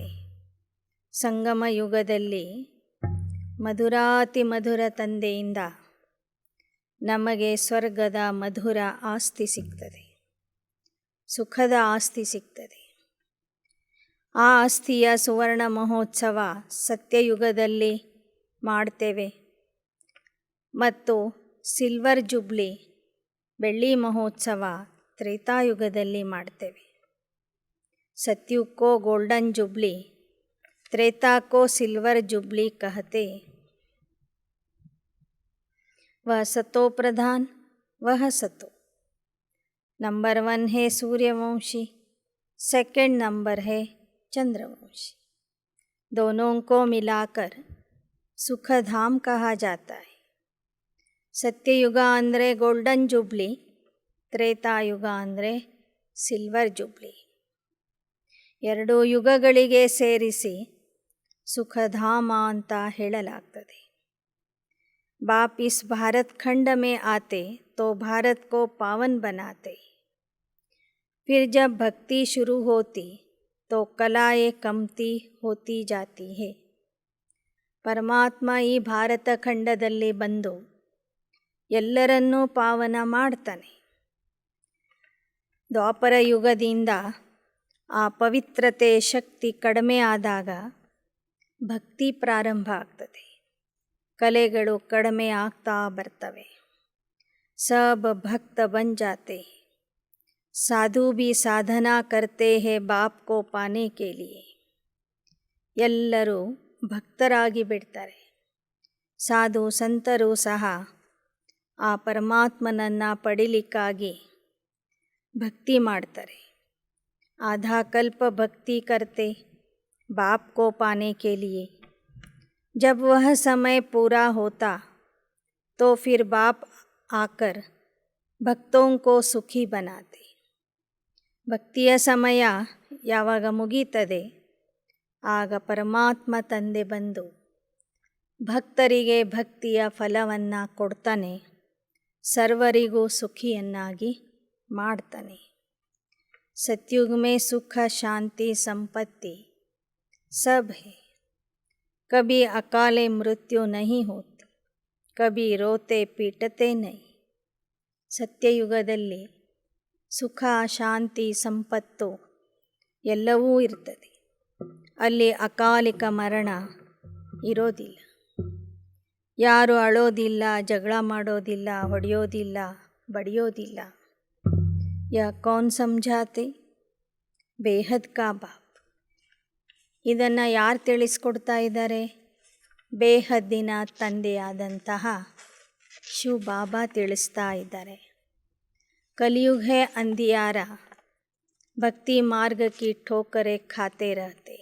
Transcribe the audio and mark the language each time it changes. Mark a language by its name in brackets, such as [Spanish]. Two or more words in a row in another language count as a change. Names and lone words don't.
[Kannada] ಸಂಗಮ ಯುಗದಲ್ಲಿ ಮಧುರಾತಿ ಮಧುರ ತಂದೆಯಿಂದ ನಮಗೆ ಸ್ವರ್ಗದ ಮಧುರ ಆಸ್ತಿ ಸಿಗ್ತದೆ, ಸುಖದ ಆಸ್ತಿ ಸಿಗ್ತದೆ. ಆ ಆಸ್ತಿಯ ಸುವರ್ಣ ಮಹೋತ್ಸವ ಸತ್ಯಯುಗದಲ್ಲಿ ಮಾಡ್ತೇವೆ ಮತ್ತು [English] silver jubilee [Kannada] ಬೆಳ್ಳಿ ಮಹೋತ್ಸವ ತ್ರೇತಾಯುಗದಲ್ಲಿ ಮಾಡ್ತೇವೆ. [Hindi] सतयुग को [English] golden jubilee, [Hindi] त्रेता को [English] silver jubilee [Hindi] कहते. वह सतो प्रधान, वह सतो. नंबर 1 है सूर्यवंशी, [English] second number [Hindi] है चंद्रवंशी. दोनों को मिलाकर सुखधाम कहा जाता है. [Kannada] सत्ययुग ಅಂದರೆ [English] golden jubilee, [Kannada] ತ್ರೇತಾಯುಗ ಅಂದರೆ [English] silver jubilee. [Kannada] ಎರಡು ಯುಗಗಳಿಗೆ ಸೇರಿಸಿ ಸುಖಧಾಮ ಅಂತ ಹೇಳಲಾಗ್ತದೆ. [Hindi] बाप इस भारत खंड में आते तो भारत को पावन बनाते. फिर जब भक्ति शुरू होती तो कलाएं कमती होती जाती है. [Kannada] ಪರಮಾತ್ಮ ಈ ಭಾರತ ಖಂಡದಲ್ಲಿ ಬಂದು ಎಲ್ಲರನ್ನೂ ಪಾವನ ಮಾಡ್ತಾನೆ. ದ್ವಾಪರ ಯುಗದಿಂದ ಆ ಪವಿತ್ರತೆ ಶಕ್ತಿ ಕಡಿಮೆ ಆದಾಗ ಭಕ್ತಿ ಪ್ರಾರಂಭ ಆಗ್ತದೆ. ಕಲೆಗಳು ಕಡಿಮೆ ಆಗ್ತಾ ಬರ್ತವೆ. [Hindi] सब भक्त बन जाते. साधु भी साधना करते हैं बाप को पाने के लिए. [Kannada] ಎಲ್ಲರೂ ಭಕ್ತರಾಗಿ ಬಿಡ್ತಾರೆ. ಸಾಧು ಸಂತರು ಸಹ ಆ ಪರಮಾತ್ಮನನ್ನು ಪಡಿಲಿಕ್ಕಾಗಿ ಭಕ್ತಿ ಮಾಡ್ತಾರೆ. [Hindi] आधा कल्प भक्ति करते बाप को पाने के लिए. जब वह समय पूरा होता तो फिर बाप आकर भक्तों को सुखी बनाते. [Kannada] ಭಕ್ತಿಯ ಸಮಯ ಯಾವಾಗ ಮುಗೀತದೆ ಆಗ ಪರಮಾತ್ಮ ತಂದೆ ಬಂದು ಭಕ್ತರಿಗೆ ಭಕ್ತಿಯ ಫಲವನ್ನು ಕೊಡ್ತಾನೆ, ಸರ್ವರಿಗೂ ಸುಖಿಯನ್ನಾಗಿ ಮಾಡ್ತಾನೆ. [Hindi] सतयुग में सुख शांति संपत्ति सब है. कभी अकाले मृत्यु नहीं होती, कभी रोते पीटते नहीं. [Kannada] ಸತ್ಯಯುಗದಲ್ಲಿ ಸುಖ ಶಾಂತಿ ಸಂಪತ್ತು ಎಲ್ಲವೂ ಇರ್ತದೆ. ಅಲ್ಲಿ ಅಕಾಲಿಕ ಮರಣ ಇರೋದಿಲ್ಲ. ಯಾರು ಅಳೋದಿಲ್ಲ, ಜಗಳ ಮಾಡೋದಿಲ್ಲ, ಹೊಡೆಯೋದಿಲ್ಲ, ಬಡಿಯೋದಿಲ್ಲ. [Hindi] यह कौन समझाते? बेहद का बाप. [Kannada] ಇದನ್ನು ಯಾರು ತಿಳಿಸ್ಕೊಡ್ತಾ ಇದ್ದಾರೆ? ಬೇಹದ್ದಿನ ತಂದೆಯಾದಂತಹ ಶಿವ ಬಾಬಾ ತಿಳಿಸ್ತಾ ಇದ್ದಾರೆ. [Hindi] कलियुग है अंधियारा, भक्ति मार्ग की ठोकरें खाते रहते.